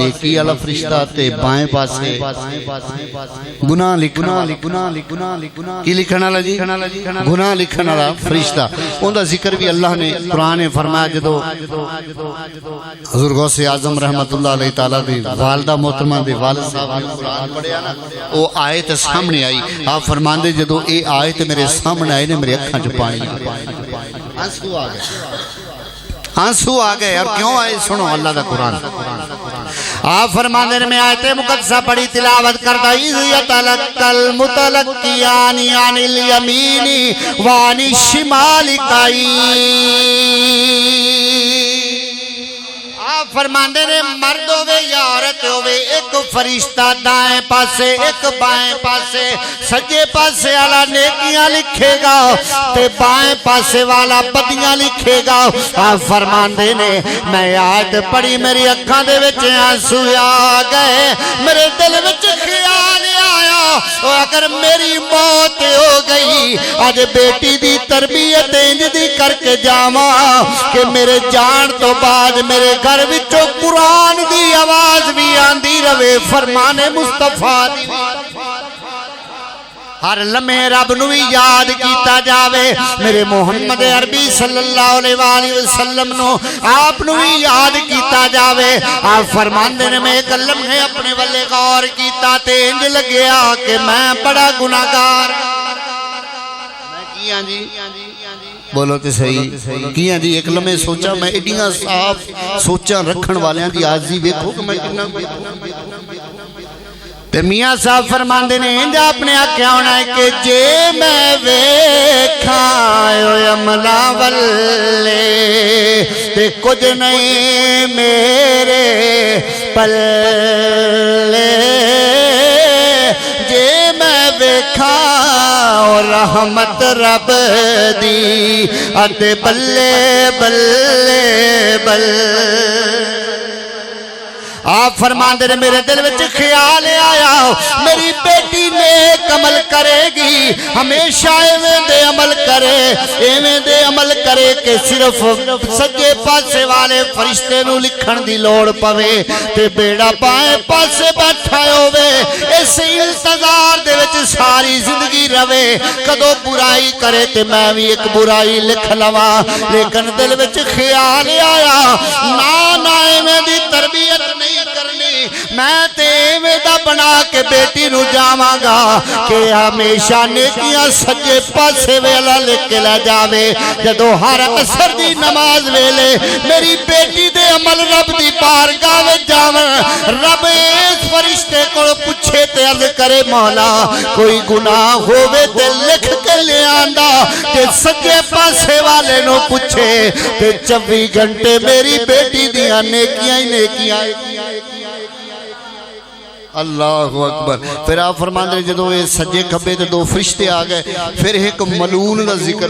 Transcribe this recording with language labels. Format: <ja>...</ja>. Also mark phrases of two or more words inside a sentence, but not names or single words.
<pa>نیکی والا فرشتہ تے بائیں پاسے گناہ لکھنا کی لکھن والا جی گناہ لکھن والا فرشتہ ان دا ذکر بھی اللہ نے قرآن نے فرمایا جدو حضور غوث اعظم</pa> <ar>رحمت اللہ علیہ</ar> <pa>تعالیٰ دی والدہ محترمہ دے والد صاحب نے قرآن پڑھیا نا وہ آیت سامنے آئی آپ فرماندے جدو اے آیت میرے سامنے آئے نے میرے اکھاں چ پانی آنسو آ گئے اور کیوں آئے سنو اللہ دا قرآن آپ فرماندے نے میں آیت مقدسہ پڑھی تلاوت کرتا</pa> <ar>اِذْ يَتَلَقَّى الْمُتَلَقِّيَانِ عَنِ الْيَمِينِ وَعَنِ الشِّمَالِ</ar> <pa>قَعِيدٌ آپ فرماندے نے مرد ہوئے یا عورت ہوئے ایک فرشتہ دائیں پاسے ایک بائیں پاسے سجے پاسے والا نیکیاں لکھے گا تے بائیں پاسے والا بدیاں لکھے گا آپ فرماندے نے میں آیت پڑھی میری اکھاں دے وچ آنسو آ گئے میرے دل وچ خیال آیا اگر میری موت ہو گئی آج بیٹی دی تربیت انج دی کر کے جاواں کہ میرے جان تو بعد میرے گھر وچوں قرآن دی آواز بھی آندی رہے فرمان مصطفیٰ دی ہر لمحے رب نو یاد کیتا جاوے میرے محمد عربی</pa> <ar>صلی اللہ علیہ وآلہ وسلم</ar> <pa>نو آپ نو یاد کیتا جاوے آپ فرماندے نے میں ایک لمحے اپنے والے غور کیتا تے انج لگیا کہ میں بڑا گناہگار میں کیاں جی بولو تے صحیح کیاں جی ایک لمحے سوچا میں ایڈیاں صاف سوچاں رکھن والیاں دی آجزی ویکھو کہ میں کتنا تے میاں صاحب فرماندے نے انجا اپنے آکھیا ہونا ہے کہ جے میں ویکھاں عملہ والے تے کچھ نہیں میرے پلے جے میں ویکھاں رحمت رب دی اتے بلے بلے بلے آپ فرماندے نے میرے دل وچ خیال آیا میری بیٹی نیک عمل کرے گی ہمیشہ ایویں دے عمل کرے کہ صرف سجے پاسے والے فرشتے نو لکھن دی لوڑ پوے تے بیڑا بائیں پاسے بیٹھا ہوے اس انتظار دے وچ ساری زندگی رہے کدو برائی کرے تے میں بھی ایک برائی لکھ لواں لیکن دل وچ خیال آیا نا ایویں دی تربیت نہیں کرنی میں تے ایویں دا بنا کے بیٹی نو جاواں گا کہ ہمیشہ نیکیاں سجے پاسے ویلا لکھ کے لے جاوے جدو ہر عصر دی نماز ویلے میری بیٹی دے عمل رب دی بارگاہ وچ جاون رب اس فرشتے کو پوچھے تے عرض کرے مولا کوئی گناہ ہووے تے لکھ کے لے آندا تے سجے پاسے والے نو پوچھے تے 24 گھنٹے میری بیٹی دیاں نیکیاں ہی نیکیاں</pa> <ar>اللہ اکبر</ar> <pa>پھر آپ فرماندے ہیں جدو یہ سجے کھبے تے دو فرشتے آ گئے پھر ایک ملعون دا ذکر</pa>